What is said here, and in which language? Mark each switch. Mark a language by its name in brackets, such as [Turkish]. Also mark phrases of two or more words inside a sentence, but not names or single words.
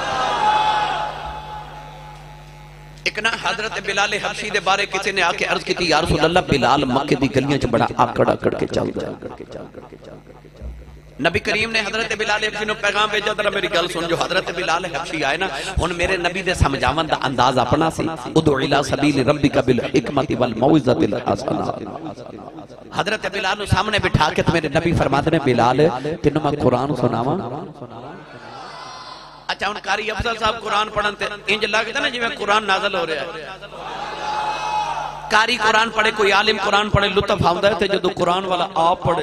[Punjabi] ਏਕ ਨਾ ਹਜ਼ਰਤ ਬਿਲਾਲ ਹਬਸ਼ੀ ਦੇ ਬਾਰੇ ਕਿਸੀ ਨੇ ਆਕੇ ਅਰਜ਼ ਕੀ, [Arabic] يا رسول الله [Punjabi] ਬਿਲਾਲ ਮੱਕੇ ਦੀ ਗਲੀਆਂ ਚ ਬੜਾ ਆਕੜ ਆਕੜ ਕੇ ਚਲਦਾ ਹੈ। ਨਬੀ ਕਰੀਮ ਨੇ ਹਜ਼ਰਤ ਬਿਲਾਲ ਹਬਸ਼ੀ ਨੂ ਪੈਗ਼ਾਮ ਭੇਜਾ, ਜ਼ਰਾ ਮੇਰੀ ਗੱਲ ਸੁਣ। ਜੋ ਹਜ਼ਰਤ ਬਿਲਾਲ ਹਬਸ਼ੀ ਆਏ ਨਾ, ਹੁਣ ਮੇਰੇ ਨਬੀ ਦੇ ਸਮਝਾਵਨ ਦਾ ਅੰਦਾਜ਼ ਅਪਣਾ ਸੀ। [Arabic] ادع إلى سبيل ربك بالحكمة والموعظة الحسنة. [Punjabi] ਹਜ਼ਰਤ ਬਿਲਾਲ ਨੂ ਸਾਮ੍ਹਣੇ ਬਿਠਾ ਕੇ ਮੇਰੇ ਨਬੀ ਫ਼ਰਮਾਤੇ ਨੇ ਬਿਲਾਲ ਤੈਨੂ ਮੈਂ ਕੁਰਾਨ ਸੁਣਾਵਾਂ। ਅੱਛਾ ਹੁਣ ਕਾਰੀ ਅਫ਼ਜ਼ਲ ਸਾਹਬ ਕੁਰਾਨ ਪੜ੍ਹਨ ਤੇ ਇੰਜ ਲਗਦਾ ਨਾ ਜਿਵੇਂ ਕੁਰਾਨ ਨਾਜ਼ਿਲ ਹੋ ਰਿਹਾ ਹੈ। ਕਾਰੀ ਕੁਰਾਨ ਪੜ੍ਹੇ, ਕੋਈ ਆਲਿਮ ਕੁਰਾਨ ਪੜ੍ਹੇ, ਲੁਤਫ਼ ਆਉਂਦਾ ਹੈ, ਤੇ ਜਦੋਂ ਕੁਰਾਨ ਵਾਲਾ ਆਪ ਪੜ੍ਹੇ।